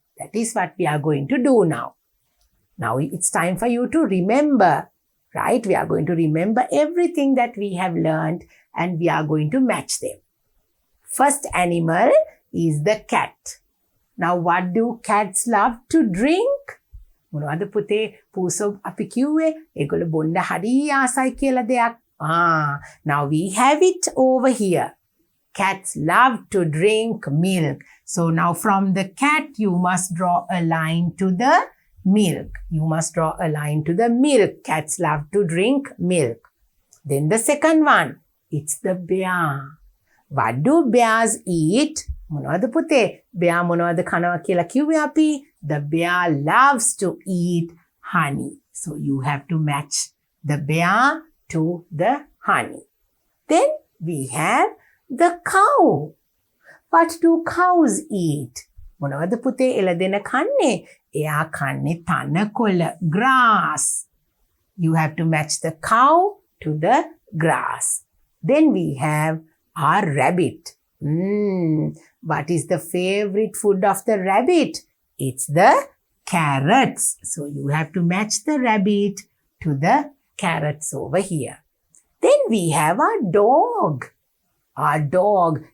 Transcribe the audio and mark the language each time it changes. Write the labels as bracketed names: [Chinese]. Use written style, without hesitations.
[English] That is what we are going to do now. Now it's time for you to remember, right? We are going to remember everything that we have learned and we are going to match them. First animal is the cat. Now what do cats love to drink? [Sinhala] මොනවද පුතේ පූසෝ අපි කිව්වේ ඒගොල්ලෝ බොන්න හරි ආසයි කියලා දෙයක්. [English] Now we have it over here. Cats love to drink milk. So now from the cat you must draw a line to the milk. You must draw a line to the milk. Cats love to drink milk. Then the second one, it's the bear. What do bears eat? [Sinhala] මොනවද පුතේ? bear මොනවද කනවා කියලා කිව්වේ අපි? [English] The bear loves to eat honey. So you have to match the bear to the honey. Then we have the cow. What do cows eat? [Sinhala] මොනවද පුතේ එළදෙන කන්නේ? එයා කන්නේ තනකොළ, grass. [English] You have to match the cow to the grass. Then we have our rabbit. What is the favorite food of the rabbit? It's the carrots. So you have to match the rabbit to the carrots over here. Then we have our dog. our dog.